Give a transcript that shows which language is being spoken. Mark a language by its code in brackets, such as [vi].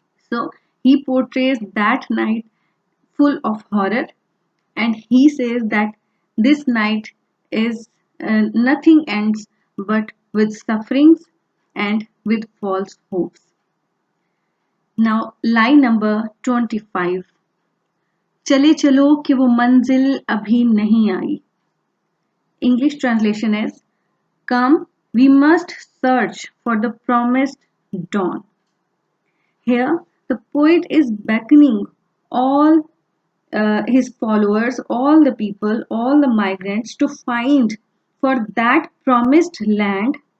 [en] So he portrays that night full of horror, and he says that this night is nothing ends but with sufferings and with false hopes. Now, line number 25. [ur] चले चलो कि वो मंजिल अभी नहीं आई. [en] English translation is, come, we must search for the promised dawn. Here, the poet is beckoning all his followers, all the people, all the migrants to find for that promised land.